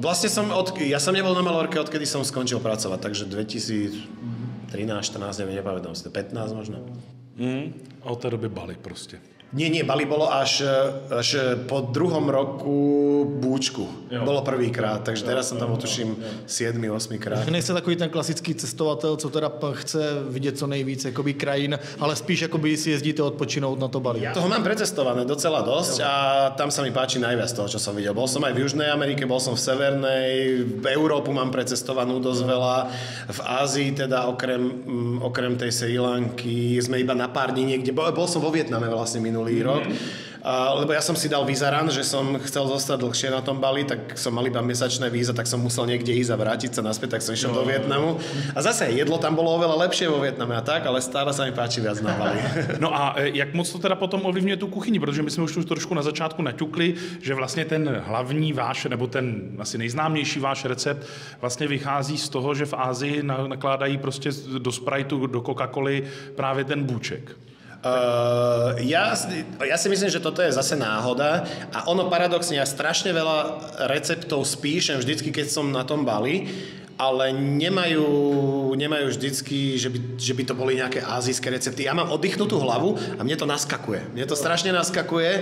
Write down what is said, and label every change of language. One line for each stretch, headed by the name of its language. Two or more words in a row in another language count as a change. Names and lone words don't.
Slovak: Vlastne ja som nebol na Malorke, odkedy som skončil pracovať, takže 2013, 14, neviem, nepamätám si, 15 možno.
Czech: A od té doby Bali prostě.
Slovak: Nie, Bali bolo až po druhom roku búčku. Bolo prvýkrát, takže teraz som tam otuším 7-8 krát.
Czech: Nejste takový ten klasický cestovatel, co teda chce vidět co nejvíc jakoby krajín, ale spíš jakoby si jezdíte odpočinout na to Bali.
Slovak: Ja toho mám precestované docela dosť a tam sa mi páči najviac toho, čo som videl. Bol som aj v Južnej Amerike, bol som v Severnej, v Európu mám precestovanú dosť veľa, v Ázii teda okrem tej Srí Lanky sme iba na pár dní niekde. Bol som vo Vietname vlastne minulý rok. Lebo ja som si dal vízaran, že som chcel zostať dlhšie na tom Bali, tak som mal iba mesačné víza, tak som musel niekde ísť a vrátiť sa naspäť, tak som išiel do Vietnamu. A zase jedlo tam bolo oveľa lepšie vo Vietname a tak, ale stále sa mi páči viac na Bali.
Czech: No a jak moc to teda potom ovlivňuje tu kuchyni, protože my jsme už tu trošku na začátku naťukli, že vlastně ten hlavní váš, nebo ten asi nejznámější váš recept vlastně vychází z toho, že v Ázii nakládají prostě do Spriteu, do Coca-Coly právě ten búček.
Slovak: Ja si myslím, že toto je zase náhoda a ono paradoxne, ja strašne veľa receptov spíšem vždycky, keď som na tom Bali, ale nemajú vždycky, že by to boli nejaké ázijské recepty. Ja mám oddychnutú hlavu a mne to naskakuje. Mne to strašne naskakuje.